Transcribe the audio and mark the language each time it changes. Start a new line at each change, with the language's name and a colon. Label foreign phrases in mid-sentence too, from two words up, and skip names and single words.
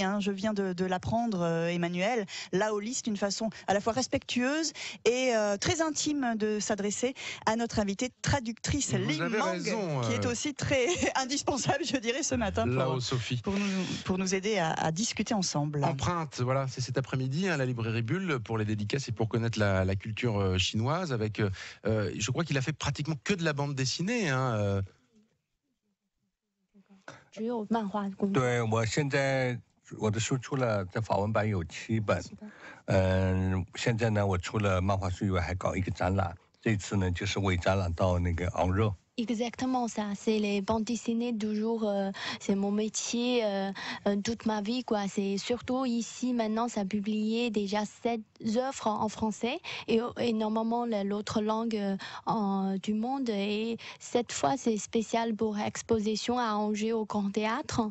French: Je viens de l'apprendre, Emmanuel. Laoli, c'est une façon à la fois respectueuse et très intime de s'adresser à notre invitée traductrice Ling Mang, qui est aussi très indispensable, je dirais, ce matin pour nous aider à discuter ensemble. Empreinte, voilà, c'est cet après-midi à la librairie Bulle pour les dédicaces et pour connaître la culture chinoise. Avec, je crois qu'il a fait pratiquement que de la bande dessinée.
Chinese: 只有漫画工作。对，我现在我的书出了，在法文版有7本。现在呢，我除了漫画书以外，还搞一个展览。这次呢，就是为展览到那个昂热。
French: Exactement ça, c'est les bandes dessinées toujours, c'est mon métier toute ma vie quoi. C'est surtout ici maintenant ça a publié déjà 7 œuvres en français et normalement l'autre langue du monde et cette fois c'est spécial pour exposition à Angers au Grand Théâtre.